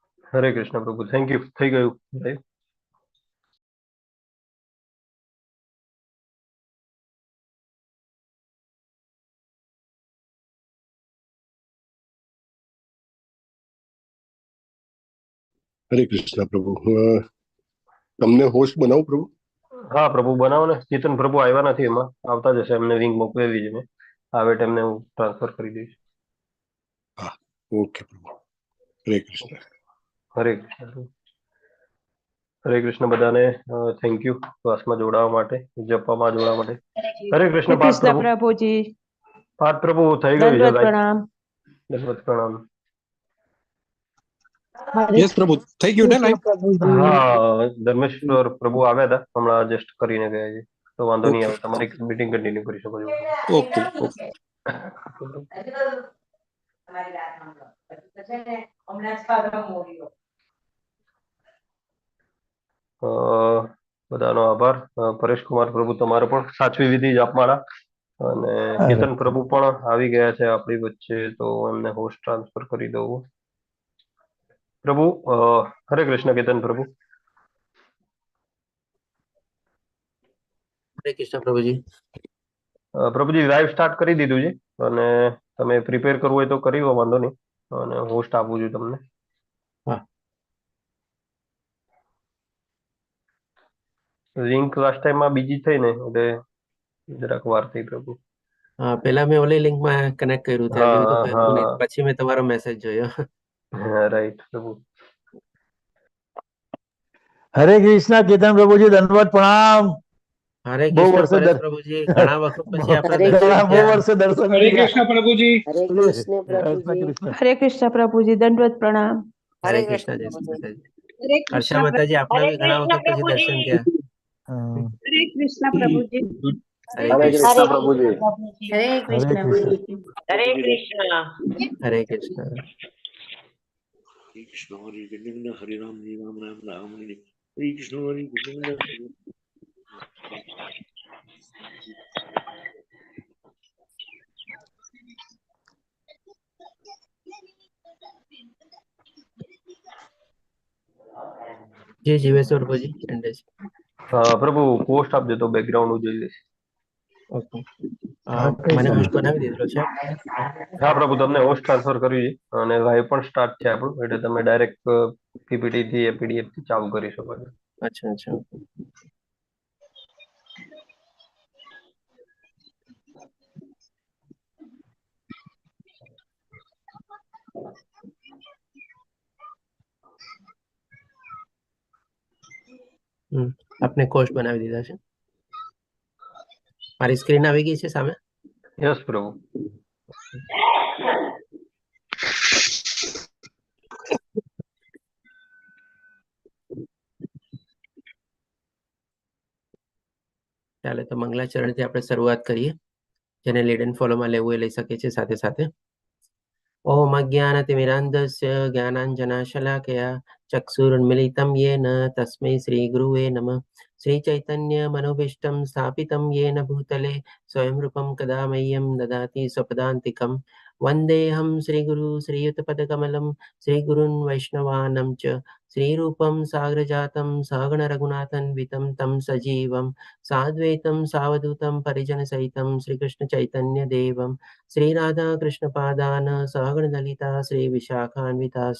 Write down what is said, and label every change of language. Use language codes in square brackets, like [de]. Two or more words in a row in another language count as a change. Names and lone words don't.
[hi] हरे कृष्ण प्रभु, [en] Thank you. [gu] થઈ ગયું લાઈવ? [hi] हरे कृष्ण प्रभु। [gu] તમને હોસ્ટ બનાવું પ્રભુ? હા પ્રભુ, બનાવો ને. ચેતન પ્રભુ આવ્યા નથી, એમાં આવતા જશે. એમને લિંક મોકલેલી છે મેં. આવે ટાઈમને હું ટ્રાન્સફર કરી દઈશ. હા, ઓકે પ્રભુ। હરે કૃષ્ણ। હરે કૃષ્ણ પ્રભુ. હરે કૃષ્ણ બધાને, [en] Thank you [gu] ક્લાસમાં જોડાવા માટે, જપવામાં જોડાવા માટે। હરે કૃષ્ણ પાર્થ [hi] कृष्ण [gu] પ્રભુ। [hi] प्रभु जी [gu] પાર્થ પ્રભુ થઈ ગયું છે [hi] दंडवत [gu] લાઈવ? [hi] प्रणाम। [gu] દંડવત પ્રણામ। [hi] हरे [gu] યસ પ્રભુ, થઈ ગયું ને [hi] कृष्ण [gu] લાઈવ? [hi] प्रभु जी। [gu] હા, ધર્મેશ્વર પ્રભુ આવ્યા હતા, હમણાં જસ્ટ કરીને ગયા છે, તો વાંધો નહીં ઓકે આવે, તમારી [en] meeting continue [gu] કરી શકો છો। ઓકે ઓકે। અ, બધાનો આભાર। પરેશ કુમાર પ્રભુ, તમારો પણ સાચવી વિધિ જાપમાળા। અને કેતન પ્રભુ પણ આવી ગયા છે આપણી વચ્ચે, તો એમને [en] host transfer [gu] કરી દઉં પ્રભુ। હરે કૃષ્ણ કેતન પ્રભુ। हरे कृष्ण प्रभु जी। પ્રભુજી [en] live start [gu] કરી દીધું છે, અને તમે પ્રિપેર કરવું હોય તો કરી લો, વાંધો નહીં, અને હોસ્ટ આપું છું તમને। હા। લિંક [en] last time [gu] બીજી થઈ ને, એટલે જરાક વાર થઈ પ્રભુ। [hi] हाँ, पहला मैं [en] only link [hi] में कनेक्ट [gu] કર્યું ત્યાં હા જોયું તો થયું નહીં, હા પછી મેં તમારો મેસેજ જોયો। હા, રાઈટ પ્રભુ। [hi] हरे कृष्णा केतन प्रभु जी दंडवत प्रणाम। हरे [gu] बहु [hi] कृष्ण [gu] वर्षे [hi] परेश प्रभु जी, [gu] घણા વખત પછી આપણે દર્શન बहु થયા। વર્ષે દર્શન [hi] हरे किया। कृष्ण प्रभु जी। हरे कृष्ण प्रभु कृष्ण जी। कृष्ण। हरे कृष्ण प्रभु जी दंडवत प्रणाम। हरे हरे कृष्ण कृष्ण जय प्रभु श्री जी। माता जी। हरे हर्षा कृष्णा माता जी, [gu] આપણે [hi] हरे [gu] બી ઘણા [hi] कृष्ण [gu] વખત પછી [hi] प्रभु जी। [gu] દર્શન થયા। [hi] हरे कृष्णा प्रभु जी। हरे हरे कृष्ण। कृष्ण हरे प्रभु जी। कृष्णा प्रभु जी। हरे हरे कृष्ण कृष्ण। प्रभु जी। हरे कृष्णा। हरे कृष्ण। हरे कृष्ण हरे कृष्ण हरे राम राम राम हरे हरे कृष्ण हरे कृष्ण जी जीवेश्वर प्रभु जी एंडेज। [gu] પ્રભુ પોસ્ટ આપજો તો બેકગ્રાઉન્ડ હું જોઈ લઈશ। [hi] ओके, हरे [gu] મને હોસ્ટ [hi] कृष्ण। [gu] બનાવી દીધેલો છે। હા પ્રભુ, તમને [en] host transfer [gu] કર્યું છે, અને લાઈવ પણ સ્ટાર્ટ છે આપણું, એટલે તમે ડાયરેક્ટ પીપીટી થી પીડીએફ થી ચાલુ કરી શકો છો। [hi] अच्छा अच्छा ओके। [gu] આપને કોસ્ટ બનાવી દીધા છે। મારી સ્ક્રીન આવી ગઈ છે સામે? યસ પ્રભુ। ચાલે તો મંગલાચરણથી આપણે શરૂઆત કરીએ। જેને લીડ એન્ડ ફોલોમાં લેવું એ લઈ શકે છે સાથે સાથે। [sa] ओम अज्ञानतिमिरान्धस्य ज्ञानाञ्जनशलाकया चक्षुरुन्मिलितं येन तस्मै श्रीगुरुवे नमः। श्रीचैतन्यमनोभीष्टं स्थापितं येन भूतले स्वयं रूपं कदा मह्यं ददाति स्वपदान्तिकं। वन्देऽहं श्रीगुरु श्रीयुतपदकमलं श्रीगुरून् वैष्णवानं च श्रीरूपं साग्रजातं सहगणरघुनाथन्वितं तं सजीवं साद्वैतं सावधूतं परिजनसहितं श्रीकृष्णचैतन्यदेवं श्रीराधा कृष्णपादान् सहगणललिता श्रीविशाखान्विताश्च।